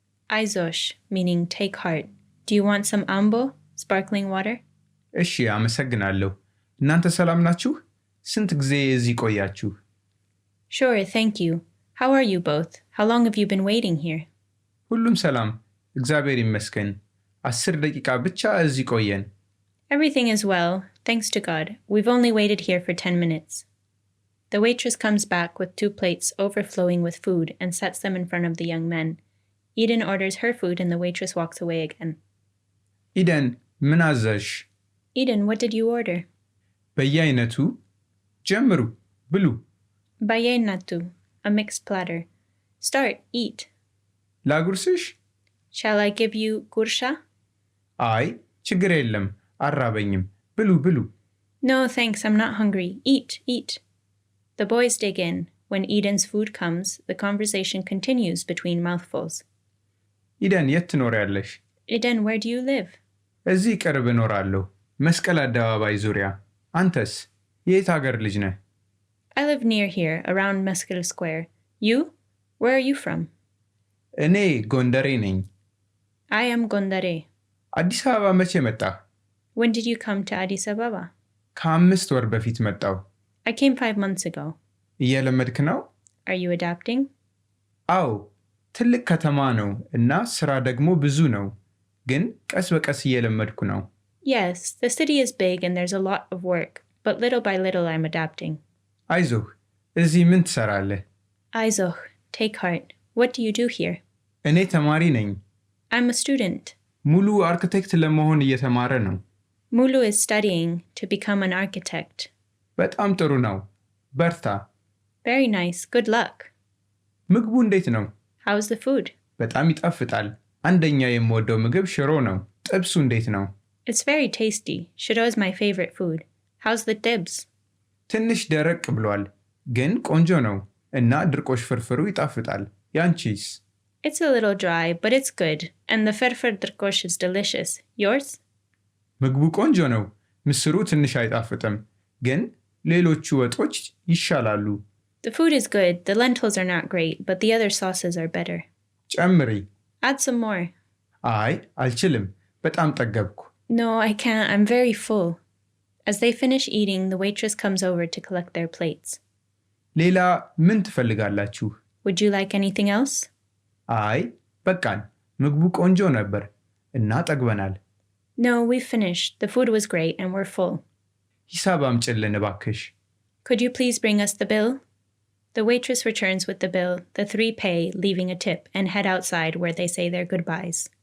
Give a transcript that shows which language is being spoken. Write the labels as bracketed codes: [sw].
[en] Aizosh, meaning take heart. Do you want some ambo? Sparkling water? [am] እሺ፣ አመሰግናለሁ። እናንተ ሰላም ናችሁ? ስንት ጊዜ እዚህ ቆያችሁ? [en] Sure, thank you. How are you both? How long have you been waiting here? [am] ሁሉም ሰላም፣ እግዚአብሔር ይመስገን። 10 ደቂቃ ብቻ እዚህ ቆየን። [en] Everything is well, thanks to God. We've only waited here for 10 minutes. The waitress comes back with 2 plates overflowing with food and sets them in front of the young men. Eden orders her food and the waitress walks away again. [am] ኢደን ምን አዘሽ? [en] Eden, what did you order? [am] በየአይነቱ። ጀምሩ፣ ብሉ። [en] Bayenatu, a mixed platter. Start, eat. [am] ላጉርስሽ? [en] Shall I give you gursha? [am] አይ ችግር የለም፣ አራበኝም። ብሉ ብሉ። [en] No, thanks, I'm not hungry. Eat, eat. The boys dig in. When Eden's food comes, the conversation continues between mouthfuls. [am] ኢደን የት ትኖሪያለሽ? [en] Eden, where do you live? [am] እዚህ ቅርብ እኖራለሁ፣ መስቀል አደባባይ ዙሪያ። አንተስ የት ሀገር ልጅ ነህ? [en] I live near here, around Meskel Square. You? Where are you from? [am] እኔ ጎንደሬ ነኝ። [en] I am Gondare. [am] አዲስ አበባ መቼ መጣህ? [en] When did you come to Addis Ababa? [am] ከ5 ወር በፊት መጣሁ። [en] I came 5 months ago. [am] እየለመድክ ነው? [en] Are you adapting? [am] አዎ፣ ትልቅ ከተማ ነው እና ስራ ደግሞ ብዙ ነው። ግን ቀስ በቀስ እየለመድኩ ነው። [en] Yes, the city is big and there's a lot of work, but little by little I'm adapting. [am] አይዞህ፣ እዚህ ምን ትሰራለህ? [en] Aizoch, take heart. What do you do here? [am] እኔ ተማሪ ነኝ። [en] I'm a student. [am] ሙሉ አርክቴክት ለመሆን እየተማረ ነው። [en] Mulu is studying to become an architect. [am] በጣም ጥሩ ነው። በርታ። [en] Very nice. Good luck. [am] ምግቡ እንዴት ነው? [en] How's the food? [am] በጣም ይጣፍጣል። አንደኛ የምወደው ምግብ ሽሮ ነው። ጥብሱ እንዴት ነው? [en] It's very tasty. Shiro is my favorite food. How's the dibs? [am] ትንሽ ደረቅ ብሏል፣ ግን ቆንጆ ነው እና ድርቆሽ ፍርፍሩ ይጣፍጣል። ያንቺስ? [en] It's a little dry, but it's good. And the ferfer drkosh is delicious. Yours? [am] ምግቡ ቆንጆ ነው። ምስሩ ትንሽ አይጣፍጥም፣ ግን ሌሎቹ ወጦች ይሻላሉ። [en] The food is good. The lentils are not great, but the other sauces are better. [am] ጨምሪ። [en] Add some more. [am] አይ አልችልም፣ በጣም ጠገብኩ። [en] No, I can't. I'm very full. As they finish eating, the waitress comes over to collect their plates. [am] ሌላ ምን ትፈልጋላችሁ? [en] Would you like anything else? [am] አይ በቃን፣ ምግቡ ቆንጆ ነበር እና ጠግበናል። [en] No, we've finished. The food was great and we're full. [am] ሂሳብ አምጪልን እባክሽ። [en] Could you please bring us the bill? The waitress returns with the bill. The three pay, leaving a tip, and head outside where they say their goodbyes.